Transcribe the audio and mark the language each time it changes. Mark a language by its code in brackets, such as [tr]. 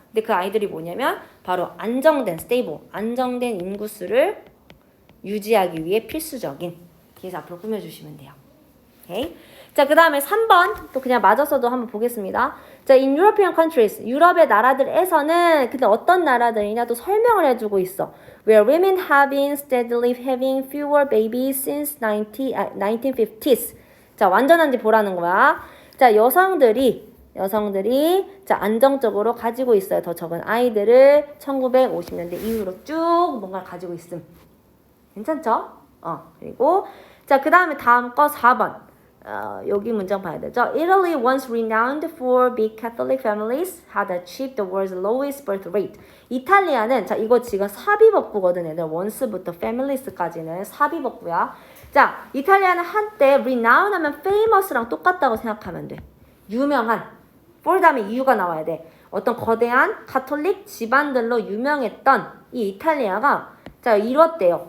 [ko] 근데 그 아이들이 뭐냐면 바로 안정된 인구수를 유지하기 위해 필수적인. 그래서 앞으로 꾸며주시면 돼요. 오케이? 자, 그 다음에 3번 또 그냥 맞아서도 한번 보겠습니다. 자, [en] in European countries, [ko] 유럽의 나라들에서는 근데 어떤 나라들이냐 또 설명을 해주고 있어. [en] Where women have been steadily having fewer babies since 1950s. [ko] 자, 완전한지 보라는 거야. 자, 여성들이 자, 안정적으로 가지고 있어요. 더 적은 아이들을 1950년대 이후로 쭉 뭔가 가지고 있음. 괜찮죠? 그리고 자, 그 다음에 다음 거 4번. 여기 문장 봐야 되죠. [en] Italy, once renowned for big Catholic families, had achieved the world's lowest birth rate. [ko] 이탈리아는 자 이거 지금 삽입어구거든. 얘들 once부터 families까지는 삽입어구야. 자, 이탈리아는 한때 renowned 하면 famous랑 똑같다고 생각하면 돼. 유명한. for 다음에 이유가 나와야 돼. 어떤 거대한 가톨릭 집안들로 유명했던 이 이탈리아가 자 이뤘대요.